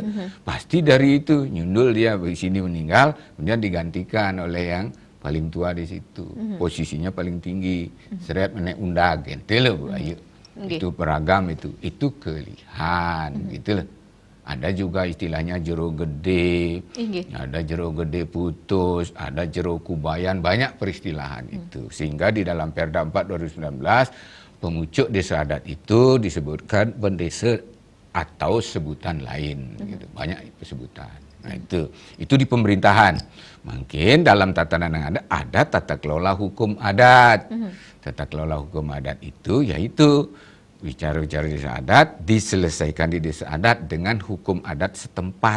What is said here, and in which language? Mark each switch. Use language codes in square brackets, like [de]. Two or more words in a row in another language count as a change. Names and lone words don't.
[id] Pasti dari itu nyundul dia di sini meninggal, kemudian digantikan oleh yang paling tua di situ, posisinya paling tinggi, [ban] seret menek undag, [id] gitu loh Bu Ayu. Itu beragam itu kelihan, gitu loh. Ada juga istilahnya jero gede, ada jero gede putus, ada jero kubayan, banyak peristilahan itu. Sehingga di dalam Perda 4 2019, pemucuk desa adat itu disebutkan bendesa atau sebutan lain, gitu. Banyak sebutan. Nah itu di pemerintahan. Mungkin dalam tatanan yang ada tata kelola hukum adat. Tata kelola hukum adat itu yaitu bicara-bicara desa adat diselesaikan di desa adat dengan hukum adat setempat.